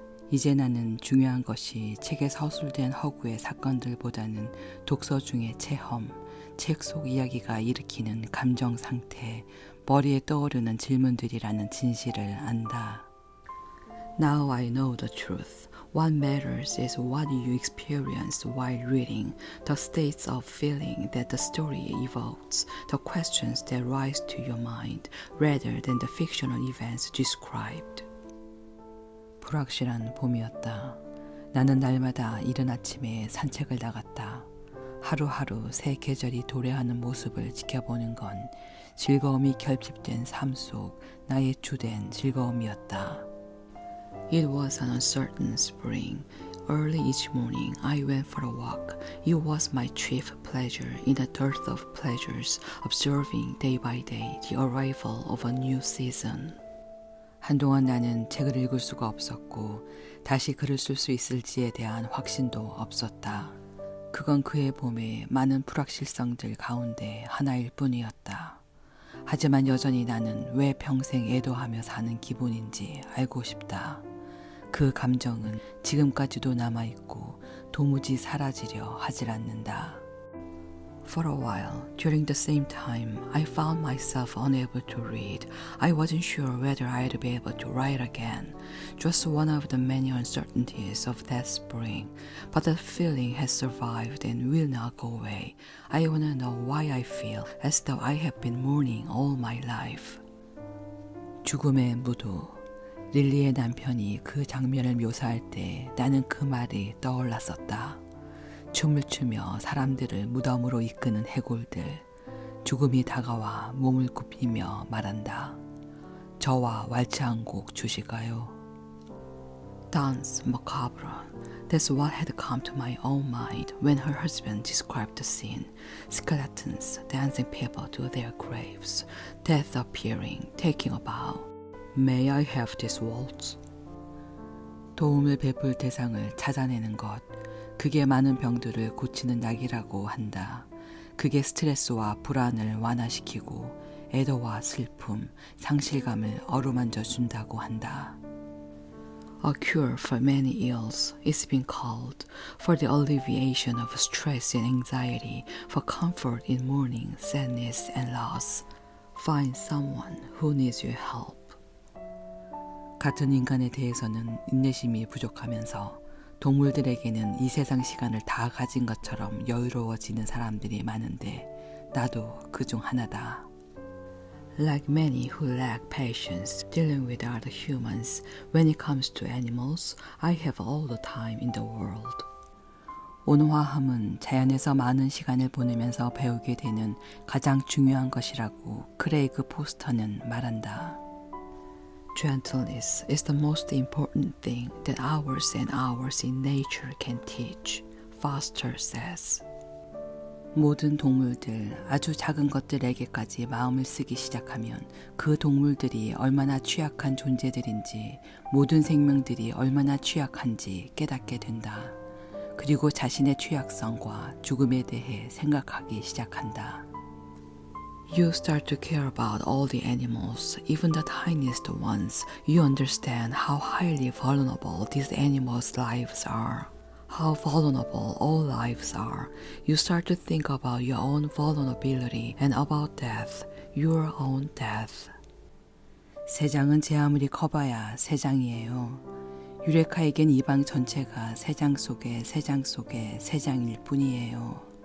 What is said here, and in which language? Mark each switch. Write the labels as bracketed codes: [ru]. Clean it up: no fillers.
[ko] 이제 나는 중요한 것이 책에 서술된 허구의 사건들보다는 독서 중의 체험, 책 속 이야기가 일으키는 감정 상태, 머리에 떠오르는 질문들이라는 진실을 안다. [en] Now I know the truth. What matters is what you experience while reading, the states of feeling that the story evokes, the questions that rise to your mind, rather than the fictional events described. [ko] 불확실한 봄이었다. 나는 날마다 이른 아침에 산책을 나갔다. 하루하루 새 계절이 도래하는 모습을 지켜보는 건 즐거움이 결핍된 삶 속 나의 주된 즐거움이었다. [en] It was an uncertain spring. Early each morning I went for a walk. It was my chief pleasure in a dearth of pleasures, observing day by day the arrival of a new season. [ko] 한동안 나는 책을 읽을 수가 없었고 다시 글을 쓸 수 있을지에 대한 확신도 없었다. 그건 그의 봄의 많은 불확실성들 가운데 하나일 뿐이었다. 하지만 여전히 나는 왜 평생 애도하며 사는 기분인지 알고 싶다. 그 감정은 지금까지도 남아있고 도무지 사라지려 하질 않는다. [en] For a while, during the same time, I found myself unable to read. I wasn't sure whether I'd be able to write again. Just one of the many uncertainties of that spring. But that feeling has survived and will not go away. I want to know why I feel as though I have been mourning all my life. [ko] 죽음의 무도. 릴리의 남편이 그 장면을 묘사할 때 나는 그 말이 떠올랐었다. 춤을 추며 사람들을 무덤으로 이끄는 해골들, 죽음이 다가와 몸을 굽히며 말한다. 저와 왈츠 한 곡 주실까요? [en] Danse macabre. That's what had come to my own mind when her husband described the scene. Skeletons dancing people to their graves, death appearing, taking a bow. May I have this waltz? [ko] 도움을 베풀 대상을 찾아내는 것, 그게 많은 병들을 고치는 약이라고 한다. 그게 스트레스와 불안을 완화시키고 애도와 슬픔, 상실감을 어루만져 준다고 한다. [en] A cure for many ills is being called, for the alleviation of stress and anxiety, for comfort in mourning, sadness, and loss. Find someone who needs your help. [ko] 같은 인간에 대해서는 인내심이 부족하면서 동물들에게는 이 세상 시간을 다 가진 것처럼 여유로워지는 사람들이 많은데 나도 그중 하나다. [en] Like many who lack patience dealing with other humans, when it comes to animals, I have all the time in the world. [ko] 온화함은 자연에서 많은 시간을 보내면서 배우게 되는 가장 중요한 것이라고 크레이그 포스터는 말한다. [en] Gentleness is the most important thing that hours and hours in nature can teach, Foster says. [ko] 모든 동물들, 아주 작은 것들에게까지 마음을 쓰기 시작하면 그 동물들이 얼마나 취약한 존재들인지, 모든 생명들이 얼마나 취약한지 깨닫게 된다. 그리고 자신의 취약성과 죽음에 대해 생각하기 시작한다. [en] You start to care about all the animals, even the tiniest ones. You understand how highly vulnerable these animals' lives are. How vulnerable all lives are. You start to think about your own vulnerability and about death, your own death. [ko] 세장은 제 아무리 커봐야 세장이에요. 유레카에겐 이 방 전체가 세장 속의 세장 속의 세장일 뿐이에요.